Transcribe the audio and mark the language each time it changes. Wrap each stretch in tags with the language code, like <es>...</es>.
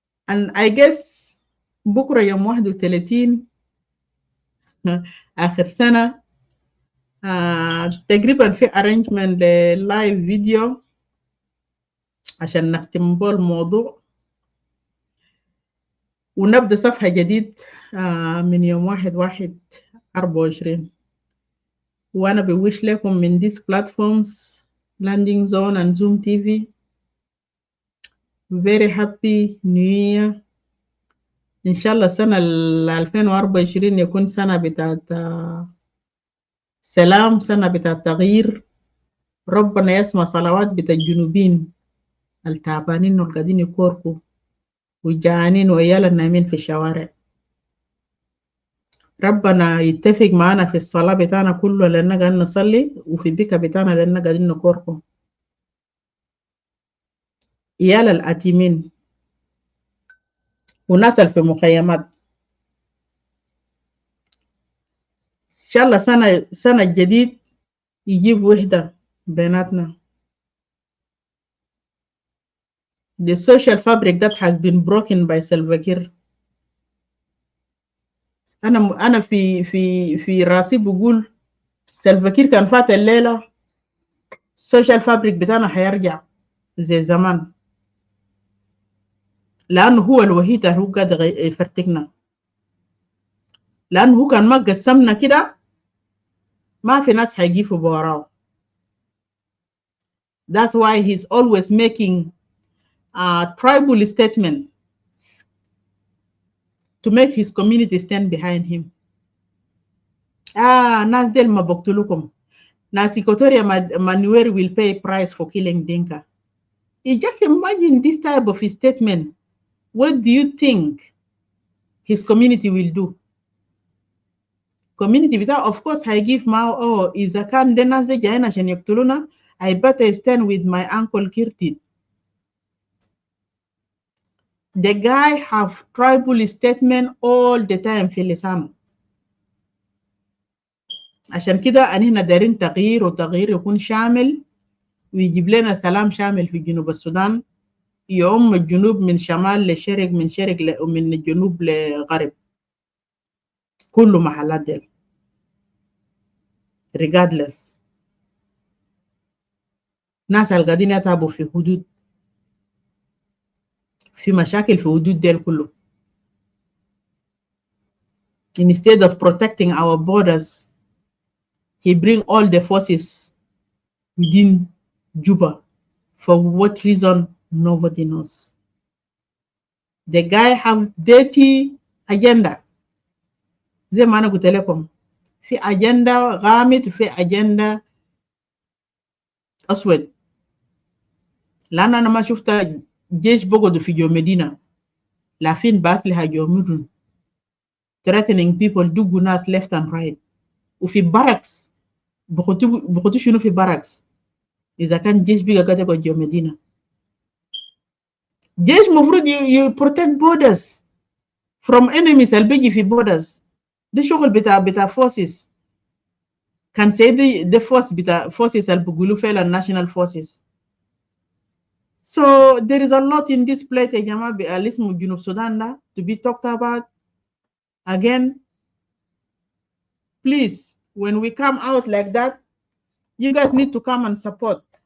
<ar>and I guess بكره يوم 31 اخر سنه تقريبا في arrangement للايف فيديو عشان نختم بو الموضوع ونبدا صفحه جديد من يوم 1/1/24. وانا بوش لكم من</ar> <en>these platforms Landing Zone and Zoom TV very happy new year</en> <ar>إن شاء الله السنة 2024 يكون سنة بتاعت سلام، سنة بتاعت تغيير. ربنا يسمع صلوات بتاع الجنوبين التعبانين والقاعدين يكوركوا والجعانين وعيال النايمين في الشوارع. ربنا يتفق معنا في الصلاة بتاعنا كله لأننا قاعدين نصلي، وفي البكا بتاعنا لأننا قاعدين نكوركوا عيال الأتيمين وناس في مخيمات. إن شاء الله سنة جديد يجيب وحدة بيناتنا.</ar> <en>The social fabric that has been broken by Salva Kiir.</en> <ar>أنا في راسي بقول سلفا كير كان فات الليلة السوشيال فابريك بتاعنا هيرجع زي زمان، لأنه هو الوحيد اللي هو قاعد يفرتكنا. لأنه هو كان ما قسمنا كده ما في ناس هيجيفوا بوراه.</ar> <en>That's why he's always making a tribal statement to make his community stand behind him.</en> <ar>ناس ديل ما بقتلوكم.</ar> <en>Nas Equatoria Manuel will pay price for killing Dinka. You just imagine this type of statement. What do you think his community will do? Community without, of course, I give Mao, oh, is a can denas de Jaina Shenyaptuluna. I better stand with my uncle Kirti. The guy have tribal statement all the time</en> <ar>في لسانه. عشان كده أننا دارين تغيير، وتغيير يكون شامل ويجيب لنا سلام شامل في جنوب السودان، يعم الجنوب من شمال لشرق، من شرق ومن الجنوب لغرب، كله محلات ديل regardless. ناس القاعدين يتعبوا في حدود، في مشاكل في حدود ديل كله.</ar> <en>Instead of protecting our borders, he bring all the forces within Juba. For what reason, nobody knows. The guy have dirty agenda.</en> <ar>زي ما أنا قلت لكم، في agenda غامض وفي agenda أسود. لأن أنا ما شفت جيش بقعدوا في جو مدينة لافين بأسلحة جو مدن</ar> <en>threatening people</en> <ar>دوقوا ناس</ar> <en>left and right.</en> <ar>وفي barracks بقعدوا شنو في barracks إذا كان جيش بيجا قاعد يقعد جو مدينة. جيش مفروض</ar> <en>you protect borders from enemies</en> <ar>اللي بيجي في</ar> <en>borders.</en> <ar>ده شغل بتاع forces. كان سيدي ده force بتاع forces اللي بيقولوا فعلا national forces.</ar> <en>So there is a lot in this plate</en> <ar>يا جماعة اللي اسمه جنوب السودان ده</ar> <en>to be talked about. Again, please, when we come out like that, you guys need to come and support.</en>